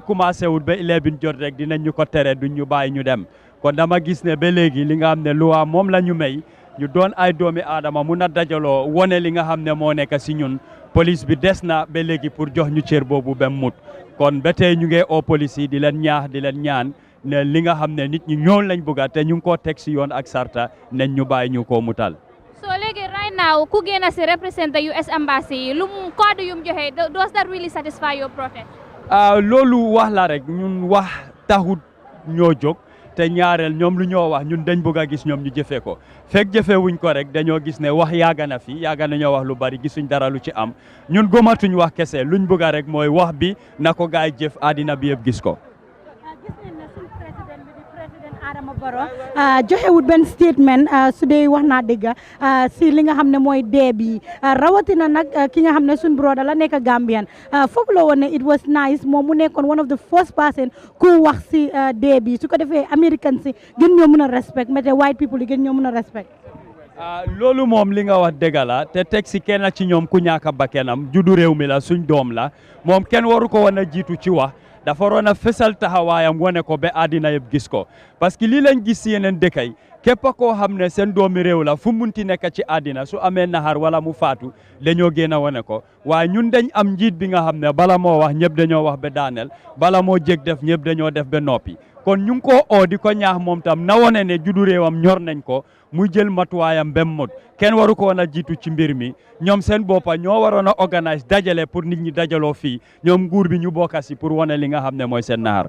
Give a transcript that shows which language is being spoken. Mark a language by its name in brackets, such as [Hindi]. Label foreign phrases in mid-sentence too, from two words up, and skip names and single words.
[Wolof] commencé wut ba 11 jot rek dinañ ñu ko tere duñ ñu bàyyi ñu dem kon dama gis ne ba léegi li nga xam ne luwaa moom la ñu may ñu doon ay doomi aadama mun a dajaloo wone li nga xam ne moo nekk si ñun police bi des na ba léegi pour jox ñu cër boobu ba mut kon ba tey ñu ngi oo police yi di leen ñaax di leen ñaan ne li nga xam ne nit ñi ñoon lañ bëgga te ñu ngi koo teg si yoon ak sarta nañ ñu bàyyi ñu koo mutal. [English] So léegi right now [Wolof] ku génn si [English] represent the US embassy [Wolof] lu mu kàddu yu mu joxe [English] does that really satisfy your protest? [Wolof] loolu wax la rek ñun wax taxut ñoo jóg te ñaareel ñoom lu ñoo wax ñun dañ bëgg a gis ñoom ñu jëfee ko fekk jëfee wuñ ko rek dañoo gis ne wax yaaga na fi yaaga na ñoo wax lu bari gisuñ dara lu ci am ñun gomatuñ wax kese luñ bëgg a rek mooy wax bi na ko gaay jëf àddina bi yëpp gis ko. Adama Barrow joxewut benn statement su dee wax naa dëgg si li nga xam ne mooy dee bi rawatina nag ki nga xam ne suñ broda la nekk Gambian foog la woon ne [English] it was nice [Wolof] moom mu nekkoon [English] one of the first person [Wolof] ku wax si dee bi su ko defee American si gën ñoo mën a respect mais [English] white people [Wolof] yi gën ñoo mën a respect. loolu moom li nga wax dëgg la te teg si kenn ci ñoom ku ñàkk bakkanam juddu réew mi la suñ doom la moom kenn waru ko woon a jiitu ci wax dafa waroon a fesal taxawaayam wane ko ba àddina yëpp gis ko parce que lii lañ gis si yeneen dëkk yi képp koo xam ne seen doomi réew la fu munti nekk ci àddina su amee naxar wala mu faatu dañoo génn a wane ko waaye ñun dañ am njiit bi nga xam ne bala moo wax ñëpp dañoo wax ba daaneel bala moo jég def ñëpp dañoo def ba noppi kon ñu ngi ko oo di ko ñaax moom tam na wone ne juddu réewam ñor nañ ko muy jël matuwaayam bem mot kenn waru ko woon a jiitu ci mbir mi ñoom seen boppa ñoo waroon a organise dajale pour nit ñi dajaloo fii ñoom nguur bi ñu bokka si pour wane li nga xam ne mooy seen naxar.